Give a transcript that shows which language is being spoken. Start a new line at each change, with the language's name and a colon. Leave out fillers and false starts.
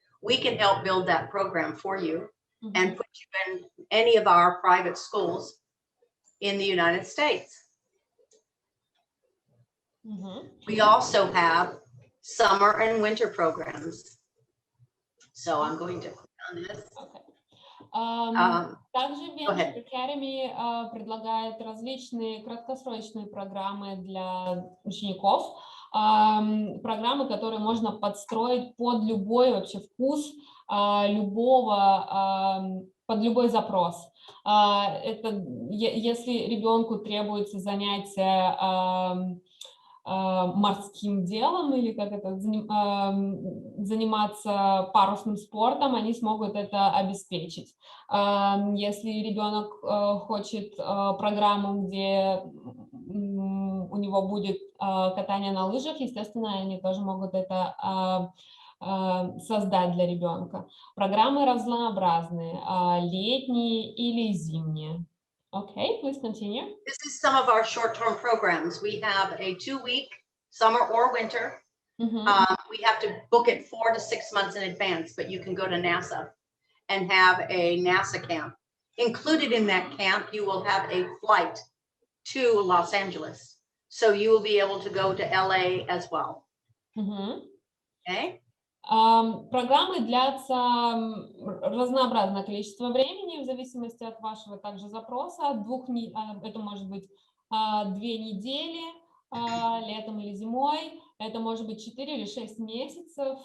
English: We can help build that program for you and put you in any of our private schools in the United States. We also have summer and winter programs. So I'm going to click on this.
Russian: Также Venture Academy предлагает различные краткосрочные программы для учеников, программы, которые можно подстроить под любой вообще вкус любого, под любой запрос. Это если ребенку требуется занятие морским делом или как это заниматься парусным спортом, они смогут это обеспечить. Если ребенок хочет программу, где у него будет катание на лыжах, естественно, они тоже могут это создать для ребенка. Программы разнообразные, летние или зимние.
English: Okay, please continue. This is some of our short-term programs. We have a 2-week summer or winter. We have to book it 4 to 6 months in advance, but you can go to NASA and have a NASA camp. Included in that camp, you will have a flight to Los Angeles. So you will be able to go to LA as well. Okay.
Russian: Программы длятся разнообразное количество времени в зависимости от вашего также запроса. Это может быть 2 недели летом или зимой, это может быть 4 или 6 месяцев.